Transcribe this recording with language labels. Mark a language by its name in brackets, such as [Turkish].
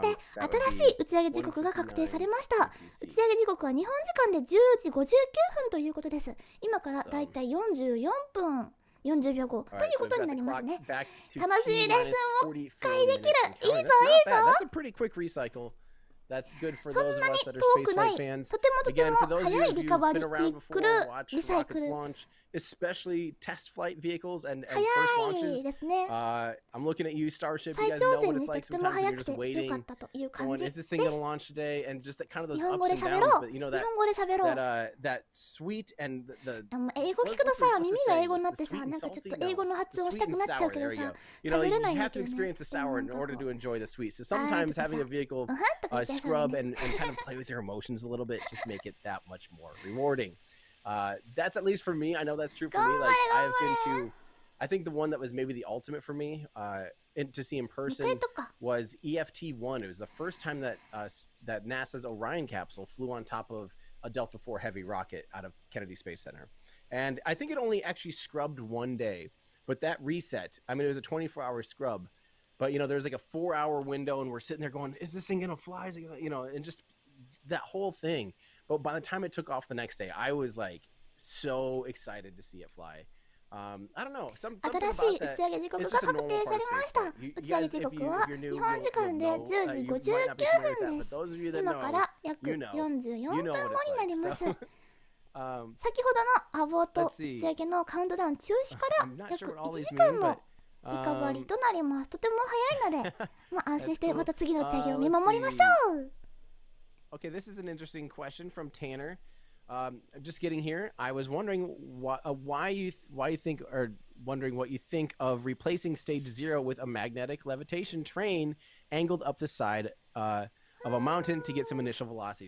[Japanese] 待って、新しい打ち上げ時刻が確定されました。打ち上げ時刻は日本時間で10時59分ということです。今からだいたい44分40秒後ということになりますね。楽しみです。もう一回できる。いいぞいいぞ。 [English] That's a pretty quick recycle. That's good for those of us that are spaceflight fans. Again, for those of you who've been around before, watched rockets launch, especially test flight vehicles and first launches. I'm looking at you, Starship. You guys know what it's like sometimes when you're just waiting, going, is this thing going to launch today? And just that kind of those ups and downs, but you know that sweet and the [Japanese] 英語聞くとさ、耳が英語になってさ、なんかちょっと英語の発音したくなっちゃうけどさ、喋れないんだけどね。 [English] You have to experience the sour in order to enjoy the sweet. So sometimes having a vehicle scrub and kind of play with your emotions a little bit, just make it that much more rewarding. That's at least for me. I know that's true for me. Like I've been to, I think the one that was maybe the ultimate for me to see in person was EFT-1. It was the first time that that NASA's Orion capsule flew on top of a Delta IV Heavy rocket out of Kennedy Space Center. And I think it only actually scrubbed one day, but that reset, I mean, it was a 24-hour scrub. But, you know, there's like a 4-hour window and we're sitting there going, is this thing going to fly? Is it gonna, you know, and just that whole thing. But by the time it took off the next day, I was like so excited to see it fly. I don't know. Something about that. [Japanese] 新しい打ち上げ時刻が確定されました。打ち上げ時刻は日本時間で10時59分です。今から約44分後になります。先ほどのアボート打ち上げのカウントダウン中止から約1時間のリカバリーとなります。とても早いので、まあ安心してまた次の打ち上げを見守りましょう。 [English] Okay, this is an interesting question from Tanner. Just getting here, I was wondering why you think, or wondering what you think of replacing stage 0 with a magnetic levitation train angled up the side of a mountain to get some initial velocity.